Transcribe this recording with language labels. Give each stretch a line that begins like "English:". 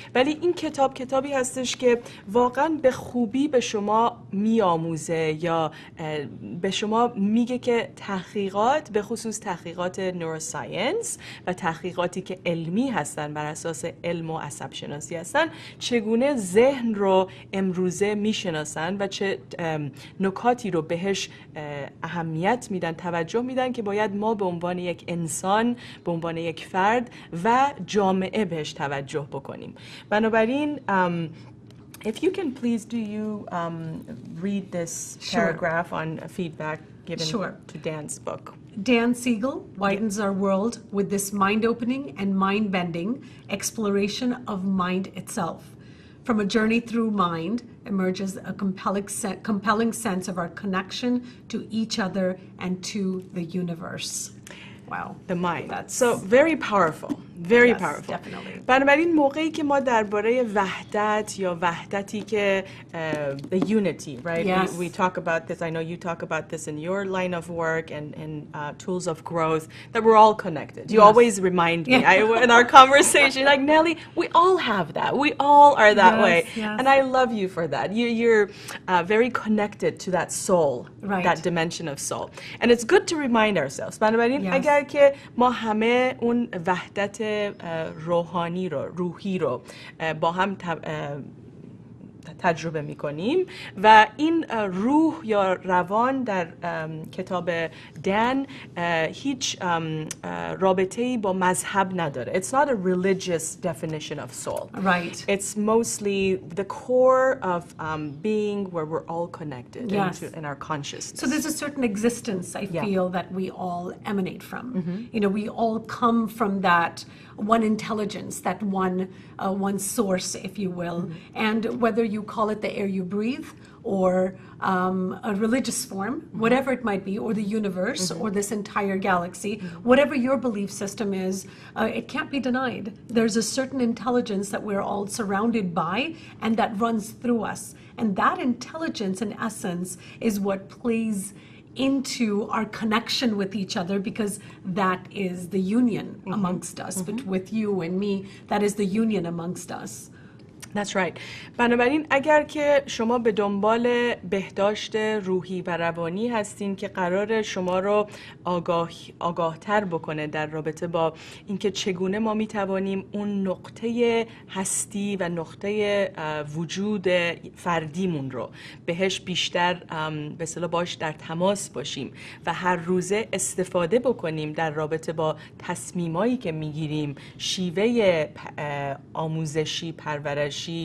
Persian: ولی این کتابی هستش که واقعا به خوبی به شما میآموزه یا به شما میگه که تحقیقات، به خصوص تحقیقات نوروساینس و تحقیقاتی که علمی هستن، بر اساس علم و عصب شناسی هستن، چگونه ذهن رو امروزه میشناسن و چه نکاتی رو بهش اهمیت میدن، توجه میدن که باید ما به عنوان یک انسان، به عنوان یک فرد و جامعه بهش توجه بکنیم. بنابراین
English: if you can please, do you read this paragraph on feedback given Sure. to Dan's book. Dan Siegel widens our world with this mind-opening and mind-bending exploration of mind itself. From a journey through mind emerges a compelling sense of our connection to each other and to the universe. Wow. The mind. That's So very powerful. Very Yes, powerful. definitely.
Persian: بنابراین موقعی که ما درباره وحدت یا وحدتی که
English: the unity, right? Yes. We talk about this. I know you talk about this in your line of work and tools of growth, that we're all connected. You Yes. always remind me Yeah. in our conversation, like, Nelly, we all have that. We all are that Yes, way. yes. And I love you for that. You're very connected to that soul, Right. that dimension of soul. And it's good to remind ourselves.
Persian: بنابراین
English: Yes.
Persian: اگر که ما همه اون وحدت روحانی رو روحی رو با هم تجربه میکنیم و این روح یا روان در کتاب دن هیچ رابطه‌ای با مذهب نداره.
English: It's not a religious definition of soul. Right. It's mostly the core of being where we're all connected Yes. in our consciousness. So there's a certain existence I Yeah. feel that we all emanate from. You know, we all come from that one intelligence, that one source, if you will. And whether you call it the air you breathe or a religious form, whatever it might be, or the universe, or this entire galaxy, whatever your belief system is, it can't be denied. There's a certain intelligence that we're all surrounded by and that runs through us. And that intelligence, in essence, is what plays into our connection with each other, because that is the union amongst us. But with you and me, that is the union amongst us. That's right.
Persian: بنابراین اگر که شما به دنبال بهداشت روحی و روانی هستین که قرار شما رو آگاهتر بکنه در رابطه با اینکه چگونه ما میتوانیم اون نقطه هستی و نقطه وجود فردیمون رو بهش بیشتر به اصطلاح باش در تماس باشیم و هر روزه استفاده بکنیم در رابطه با تصمیمایی که میگیریم، شیوه آموزشی، پرورشی،